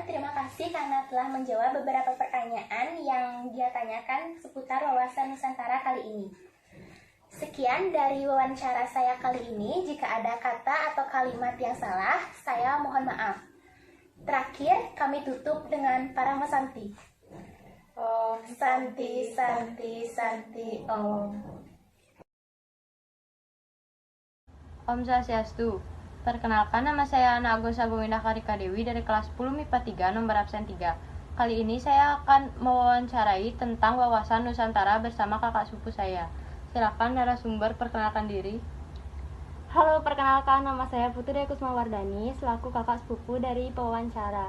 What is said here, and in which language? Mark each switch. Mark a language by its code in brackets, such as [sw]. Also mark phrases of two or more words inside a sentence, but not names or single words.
[id] Terima kasih karena telah menjawab beberapa pertanyaan yang dia tanyakan seputar wawasan Nusantara kali ini. Sekian dari wawancara saya kali ini. Jika ada kata atau kalimat yang salah, saya mohon maaf. Terakhir, kami tutup dengan Parama Santi. [sa] ॐ शान्ति शान्ति शान्ति ॐ. ॐ स्वस्त्यस्तु. [id] Perkenalkan, nama saya Ana Agus Agowinda Karika Dewi dari kelas 10 MIPA 3 nomor absen 3. Kali ini saya akan mewawancarai tentang wawasan Nusantara bersama kakak sepupu saya. Silakan narasumber perkenalkan diri. Halo, perkenalkan nama saya Putri Kusmawardani selaku kakak sepupu dari pewawancara.